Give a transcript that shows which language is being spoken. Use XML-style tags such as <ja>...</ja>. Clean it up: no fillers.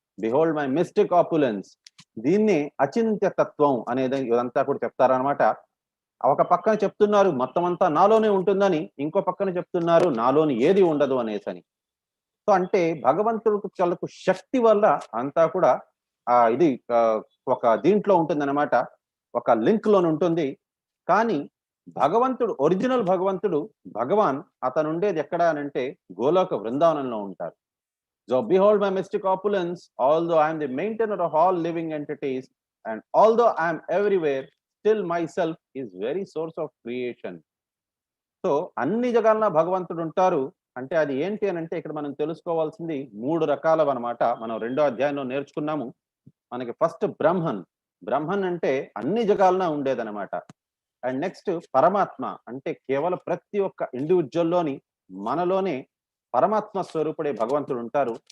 <en>Behold my mystic opulence.</en> <te>దీన్ని అచింత్య తత్వం అనేది ఇదంతా కూడా చెప్తారనమాట. ఒక పక్కన చెప్తున్నారు మొత్తం అంతా నాలోనే ఉంటుందని, ఇంకో పక్కన చెప్తున్నారు నాలోని ఏది ఉండదు అనేసని. సో అంటే భగవంతుడికి శక్తి వల్ల అంతా కూడా ఇది ఒక దీంట్లో ఉంటుంది అనమాట, ఒక లింక్ లోని ఉంటుంది. కానీ భగవంతుడు ఒరిజినల్ భగవంతుడు భగవాన్ అతను ఉండేది ఎక్కడ అని అంటే గోలోక బృందావనంలో ఉంటారు.</te> <en>So behold my mystic opulence, although I am the maintainer of all living entities, and although I am everywhere, still myself is very source of creation.</en> <te>So అన్ని జగాలన భగవంతుడు ఉంటారు అంటే అది ఏంటి అని అంటే ఇక్కడ మనం తెలుసుకోవాల్సింది మూడు రకాలు అన్నమాట. మనం 2వ అధ్యాయంలో నేర్చుకున్నాము. మనకి ఫస్ట్ బ్రహ్మన్ అంటే అన్ని జగాలన ఉండేదన్నమాట. అండ్ నెక్స్ట్ పరమాత్మ అంటే కేవలం ప్రతి ఒక్క ఇండివిజువల్లోని మనలోనే పరమాత్మ స్వరూపుడే భగవంతుడు ఉంటారు.</te>